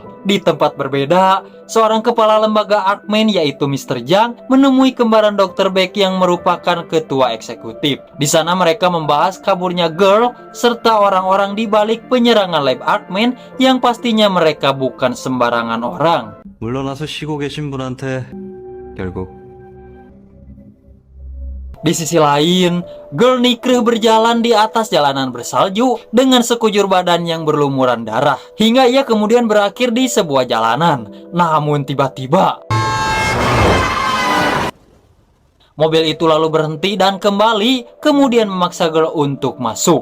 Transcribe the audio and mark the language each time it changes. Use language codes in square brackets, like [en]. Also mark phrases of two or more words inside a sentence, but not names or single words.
[id] Di tempat berbeda, seorang kepala lembaga Arkman yaitu Mr. Jang menemui kembaran Dr. Beck yang merupakan ketua eksekutif. Di sana mereka membahas kaburnya Girl serta orang-orang di balik penyerangan Lab Arkman yang pastinya mereka bukan sembarangan orang. [ko] 물러나서 쉬고 계신 분한테 결국 [id] Di sisi lain, Girl Nikreh berjalan di atas jalanan bersalju dengan sekujur badan yang berlumuran darah, hingga ia kemudian berakhir di sebuah jalanan. Namun tiba-tiba mobil itu lalu berhenti dan kembali, kemudian memaksa Girl untuk masuk.